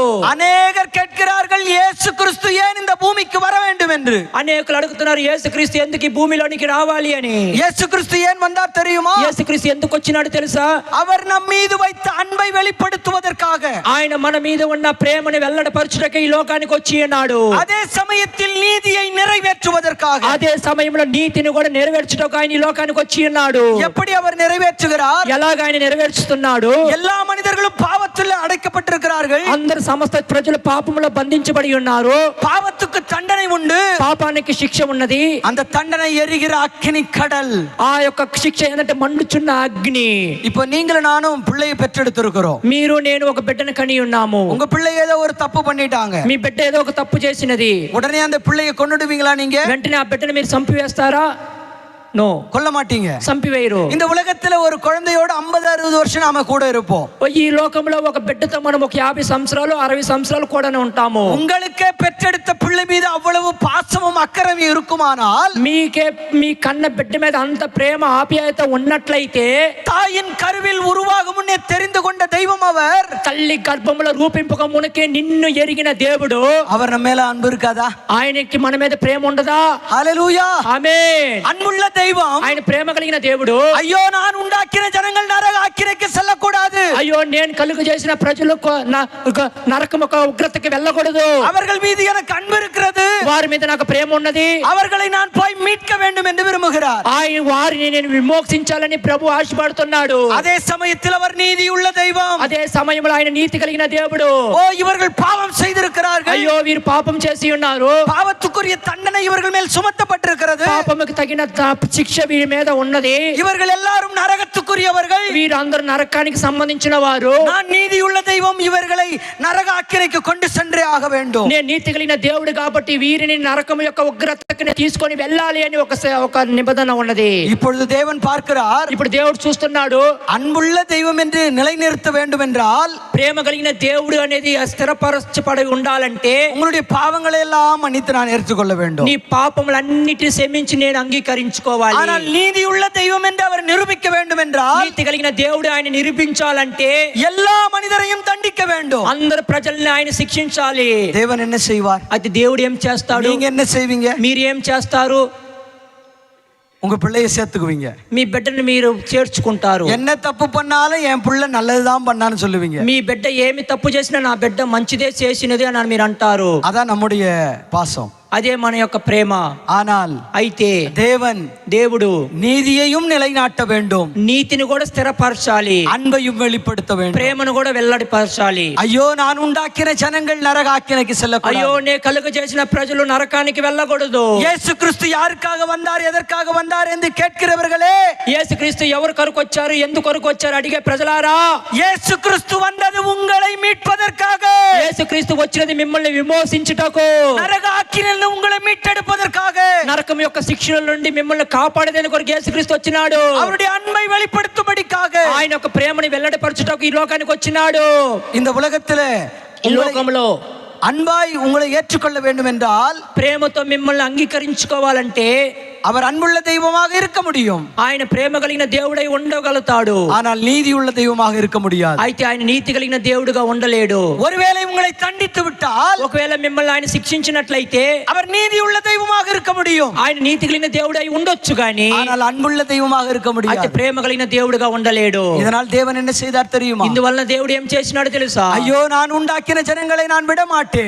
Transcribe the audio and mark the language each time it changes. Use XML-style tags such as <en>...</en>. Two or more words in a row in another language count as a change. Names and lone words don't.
<ta>அநேகர் கேட்கிறார்கள், இயேசு கிறிஸ்து ஏன் இந்த பூமிக்கு வர வேண்டும் என்று.</ta> <te>అనేకులు అడుగుతున్నారు, యేసుక్రీస్తు ఎందుకు ఈ భూమిలోనికి రావాలి అని.</te> <ta>இயேசு கிறிஸ்து ஏன் வந்தார் தெரியுமா?</ta> <te>యేసుక్రీస్తు ఎందుకు వచ్చినాడు తెలుసా?</te> <ta>அவர் நம் மீது வைத்த அன்பை வெளிப்படுத்துவதற்காக.</ta> <te>ఆయన మన మీద ఉన్న ప్రేమను వెల్లడపరచుటకు ఈ లోకానికి వచ్చి ఉన్నాడు.</te> <ta>அதே சமயத்தில் நீதியை நிறைவேற்றுவதற்காக.</ta> <te>అదే సమయంలో నీతిని కూడా నెరవేర్చుటకు ఆయన ఈ లోకానికి వచ్చి ఉన్నాడు.</te> <ta>எப்படி அவர் நிறைவேற்றுகிறார்?</ta> <te>ఎలాగ ఆయన నెరవేర్చుతున్నాడు?</te> <ta>எல்லா மனிதர்களும் பாவத்தில் அடைக்கப்பட்டிருக்கிறார்கள்.</ta> <te>అందరు సమస్త ప్రజలు పాపములో బంధించబడి ఉన్నారు.</te> <ta>பாவத்துக்கு தண்டனை உண்டு.</ta> <te>పాపానికి శిక్ష ఉన్నది.</te> <ta>அந்த தண்டனை எரிகிற அக்கினி கடல்.</ta> <te>ఆ యొక్క శిక్ష ఏంటంటే మండుచున్న అగ్ని.</te> <ta>இப்போ நீங்களும் நானும் பிள்ளையை பெற்றெடுத்திருக்கிறோம்.</ta> <te>మీరు నేను ఒక బిడ్డను కని ఉన్నాము.</te> <ta>உங்க பிள்ளை ஏதோ ஒரு தப்பு பண்ணிட்டாங்க.</ta> <te>మీ బిడ్డ ఏదో ఒక తప్పు చేసినది.</te> <ta>உடனே அந்த பிள்ளையை கொன்னுடுவீங்களா நீங்க?</ta> <te>వెంటనే ఆ బిడ్డను మీరు చంపివేస్తారా?</te> <ta>நோ, கொல்ல மாட்டீங்க.</ta> <te>చంపివేయరు.</te> <ta>இந்த உலகத்துல ஒரு குழந்தையோட 50-60 வருஷம் நாம கூட இருப்போம்.</ta> <te>ఈ లోకంలో ఒక బిడ్డతో మనం ఒక 50 సంవత్సరాలు 60 సంవత్సరాలు కూడానే ఉంటాము.</te> <ta>உங்களுக்கே பெற்றெடுத்த பிள்ளை மீது அவ்வளவு பாசமும் அக்கறையும் இருக்குமானால்,</ta> <te>మీకే మీ కన్న బిడ్డ మీద అంత ప్రేమ ఆప్యాయత ఉన్నట్లయితే,</te> <ta>தாயின் கருவில் உருவாகும் முன்னே தெரிந்து கொண்ட தெய்வம் அவர்.</ta> <te>తల్లి గర్భములో రూపింపక మునకే నిన్ను ఎరిగిన దేవుడు.</te> <ta>அவர் நம்ம மேல அன்பு இருக்காதா?</ta> <te>ఆయనకి మన మీద ప్రేమ ఉండదా?</te> <ta>ஹல்லேலூயா.</ta> <te>ఆమేన్.</te> <ta>அன்புள்ள தெய்வம்,</ta> <te>ఆయన ప్రేమ కలిగిన దేవుడు.</te> <ta>ஐயோ நான் உண்டாக்கின ஜனங்கள் நரக ஆக்கினைக்கு செல்லக்கூடாது.</ta> <te>అయ్యో నేను కలుగు చేసిన ప్రజలు నరకం ఒక ఉగ్రతకి వెళ్ళకూడదు.</te> <ta>அவர்கள் மீது எனக்கு அன்பு இருக்கிறது.</ta> <te>వారి మీద నాకు ప్రేమ ఉన్నది.</te> <ta>அவர்களை நான் போய் மீட்க வேண்டும் என்று விரும்புகிறார்.</ta> <te>ఆయన వారిని నేను విమోక్షించాలని ప్రభు ఆశపడుతున్నాడు.</te> <ta>அதே சமயத்தில் அவர் நீதியுள்ள தெய்வம்.</ta> <te>అదే సమయంలో ఆయన నీతి కలిగిన దేవుడు.</te> <ta>ஓ, இவர்கள் பாவம் செய்திருக்கிறார்கள்.</ta> <te>అయ్యో వీరు పాపం చేసి ఉన్నారు.</te> <ta>பாவத்துக்குரிய தண்டனை இவர்கள் மேல் சுமத்தப்பட்டிருக்கிறது.</ta> <te>పాపముకు తగిన శిక్ష వీరి మీద ఉన్నది.</te> <ta>இவர்கள் எல்லாரும் நரகத்துக்குரியவர்கள்.</ta> <te>వీరు అందరూ నరకానికి సంబంధించిన వారు.</te> <ta>நான் நீதியுள்ள தெய்வம், இவர்களை நரக ஆக்கினைக்கு கொண்டு சென்றே ஆக வேண்டும்.</ta> <te>నేను నీతి కలిగిన దేవుడు కాబట్టి వీరిని నరకం యొక్క ఉగ్రతకి తీసుకొని వెళ్ళాలి అని ఒక నిబంధన ఉన్నది.</te> <ta>இப்பொழுது தேவன் பார்க்கிறார்.</ta> <te>ఇప్పుడు దేవుడు చూస్తున్నాడు.</te> <ta>அன்புள்ள தெய்வம் என்று நிலைநிறுத்த வேண்டும் என்றால்,</ta> <te>ప్రేమ కలిగిన దేవుడు అనేది స్థిరపరచబడి ఉండాలంటే,</te> <ta>உங்களுடைய பாவங்களை எல்லாம் மன்னித்து நான் ஏற்றுக்கொள்ள வேண்டும்.</ta> <te>నీ పాపములన్నిటిని క్షమించి నేను అంగీకరించుకోవాలి.</te> <ta>ஆனால் நீதியுள்ள தெய்வம் என்று அவர் நிரூபிக்க வேண்டும் என்றால்,</ta> <te>నీతి కలిగిన దేవుడు ఆయన నిరూపించాలంటే</te> <ta>எல்லா மனிதரையும் தண்டிக்க வேண்டும்.</ta> <te>అందరు ప్రజల్ని ఆయన శిక్షించాలి.</te> <ta>தேவன் என்ன செய்வார்?</ta> <te>అది దేవుడు ఏం చేస్తాడు?</te> <ta>நீங்க என்ன செய்வீங்க?</ta> <te>మీరు ఏం చేస్తారు?</te> <ta>உங்க பிள்ளையை சேர்த்துக்குவீங்க.</ta> <te>మీ బిడ్డను మీరు చేర్చుకుంటారు.</te> <ta>என்ன தப்பு பண்ணாலும் என் பிள்ளை நல்லதுதான் பண்ணான்னு சொல்லுவீங்க.</ta> <te>మీ బిడ్డ ఏమి తప్పు చేసినా నా బిడ్డ మంచిదే చేసినది అని మీరు అంటారు.</te> <ta>அதான் நம்முடைய பாசம்.</ta> <te>అదే మన యొక్క ప్రేమ.</te> <ta>ஆனால்</ta> <te>అయితే</te> <ta>தேவன்</ta> <te>దేవుడు</te> <ta>நீதியையும் நிலைநாட்ட வேண்டும்,</ta> <te>నీతిని కూడా స్థిరపరచాలి,</te> <ta>அன்பையும் வெளிப்படுத்த வேண்டும்.</ta> <te>ప్రేమను కూడా వెల్లడిపరచాలి.</te> <ta>ஐயோ, நான் உண்டாக்கின ஜனங்கள் நரகாக்கினைக்கு செல்லக்கூடாது.</ta> <te>అయ్యో నే కలుగ చేసిన ప్రజలు నరకానికి వెళ్ళకూడదు.</te> <ta>இயேசு கிறிஸ்து யாருக்காக வந்தார், எதற்காக வந்தார் என்று கேட்கிறவர்களே,</ta> <te>యేసుక్రీస్తు ఎవరు కొరకు వచ్చారు, ఎందుకు కొరకు వచ్చారు అడిగే ప్రజలారా,</te> <ta>இயேசு கிறிஸ்து வந்தது உங்களை மீட்பதற்காக,</ta> <te>యేసుక్రీస్తు వచ్చినది మిమ్మల్ని విమోచించుటకు,</te> <ta>நரகாக்கினில் உங்களை மீட்டெடுப்பதற்காக,</ta> <te>నరకం యొక్క శిక్షల నుండి మిమ్మల్ని కాపాడేందుకు కొరకు యేసుక్రీస్తు వచ్చినాడు.</te> <ta>அவருடைய அன்பை வெளிப்படுத்தும்படிக்காக,</ta> <te>ఆయన యొక్క ప్రేమని వెల్లడిపరచుటకు ఈ లోకానికి వచ్చినాడు.</te> <ta>இந்த உலகத்திலே</ta> <te>ఈ లోకంలో</te> <ta>அன்பாய் உங்களை ஏற்றுக்கொள்ள வேண்டும் என்றால்,</ta> <te>ప్రేమతో మిమ్మల్ని అంగీకరించుకోవాలంటే</te> <ta>அவர் அன்புள்ள தெய்வமாக இருக்க முடியும்,</ta> <te>ఆయన ప్రేమ కలిగిన దేవుడై ఉండగలుగుతాడు.</te> <ta>ஆனால் நீதி உள்ள தெய்வமாக இருக்க முடியாது.</ta> <te>అయితే ఆయన నీతి కలిగిన దేవుడుగా ఉండలేడు.</te> <ta>ஒருவேளை உங்களை தண்டித்து விட்டால்,</ta> <te>ఒకవేళ మిమ్మల్ని ఆయన శిక్షించినట్లయితే</te> <ta>அவர் நீதி உள்ள தெய்வமாக இருக்க முடியும்,</ta> <te>ఆయన నీతి కలిగిన దేవుడై ఉండొచ్చు గాని</te> <ta>ஆனால் అன்பుள்ள தெய்வமாக இருக்க</ta> <te>అయితే</te> <ta>முடியாது.</ta> <te>ప్రేమ కలిగిన దేవుడుగా ఉండలేడు.</te> <ta>இதனால் தேவன் என்ன செய்தார் தெரியுமா?</ta> <te>ఇందువలన దేవుడు ఏం చేసినాడు తెలుసా?</te> <ta>ஐயோ, நான் உண்டாக்கின ஜனங்களை நான் விட மாட்டேன்,</ta>